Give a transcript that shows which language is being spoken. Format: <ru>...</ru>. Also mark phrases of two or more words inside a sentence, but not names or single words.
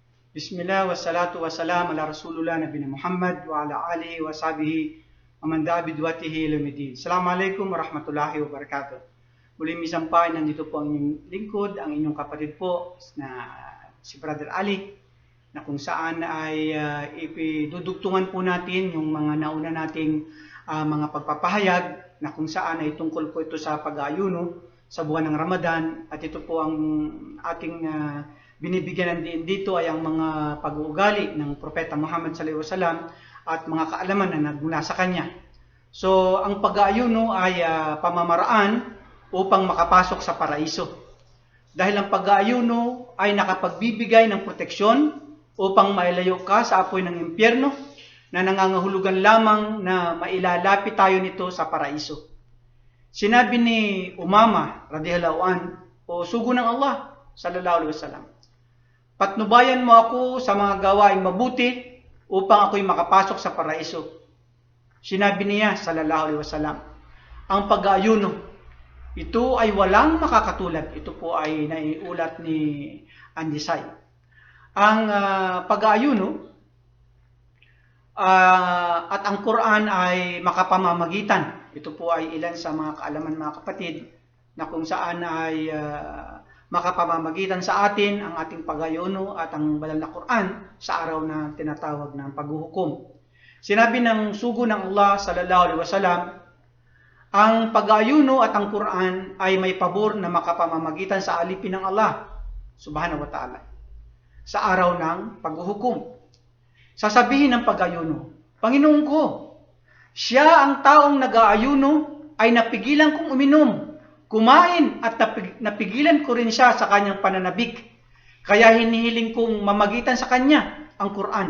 <ar>بسم الله والصلاة والسلام على رسول الله نبي محمد وعلى آله وصحبه ومن دعا بدعوته إلى يوم الدين. السلام عليكم ورحمة الله وبركاته.</ar> <tl>Muli misampay, nandito po ang inyong lingkod, ang inyong kapatid po na si Brother Ali, na kung saan ay ipidudugtungan po natin yung mga nauna nating mga pagpapahayag, na kung saan ay tungkol po ito sa pag-aayuno sa buwan ng Ramadan, at ito po ang ating binibigyan ng diin dito ay ang mga pag-uugali ng Propeta Muhammad</tl> <ar>صلى الله عليه وسلم</ar> <tl>at mga kaalaman na nagmula sa kanya. So, ang pag-aayuno ay pamamaraan upang makapasok sa paraiso. Dahil ang pag-aayuno ay nakapagbibigay ng proteksyon upang mailayo ka sa apoy ng impyerno na nangangahulugan lamang na mailalapit tayo nito sa paraiso. Sinabi ni Umama</tl> <ar>رضي الله عن,</ar> <tl>o sugo ng Allah</tl> <ar>صلى الله عليه وسلم,</ar> <tl>patnubayan mo ako sa mga gawaing mabuti upang ako'y makapasok sa paraiso. Sinabi niya</tl> <ar>صلى الله عليه وسلم,</ar> <tl>ang pag-aayuno, ito ay walang makakatulad. Ito po ay naiulat ni Andisay. Ang pag-aayuno at ang Quran ay makapamamagitan. Ito po ay ilan sa mga kaalaman, mga kapatid, na kung saan ay makapamamagitan sa atin ang ating pag-aayuno at ang banal na Quran sa araw na tinatawag ng paghuhukom. Sinabi ng sugo ng Allah</tl> <ar>صلى الله عليه وسلم,</ar> <tl>ang pag-aayuno at ang Quran ay may pabor na makapamamagitan sa alipin ng Allah</tl> <ar>سبحانه وتعالى</ar> <tl>sa araw ng paghuhukom. Sasabihin ng pag-aayuno, Panginoon ko, siya ang taong nag-aayuno ay napigilan kong uminom, kumain, at napigilan ko rin siya sa kanyang pananabik. Kaya hinihiling kong mamagitan sa kanya ang Quran.</tl>